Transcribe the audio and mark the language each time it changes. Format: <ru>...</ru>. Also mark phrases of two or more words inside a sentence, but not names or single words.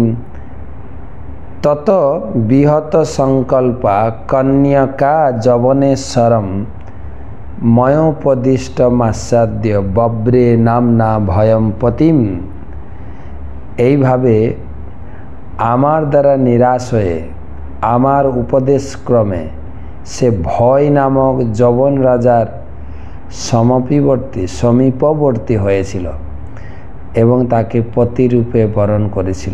<sa>तत विहत संकल्पा कन्यका जवनेश्वरम मयोपदिष्टमासाद्य बब्रे नाम्ना भयं पतिम।</sa> <bn>এই ভাবে আমার দ্বারা নিরাশ হয়ে আমার উপদেশ ক্রমে সে ভয় নামক যবন রাজার সমীপবর্তী হয়েছিল এবং তাকে পতি রূপে বরণ করেছিল।</bn>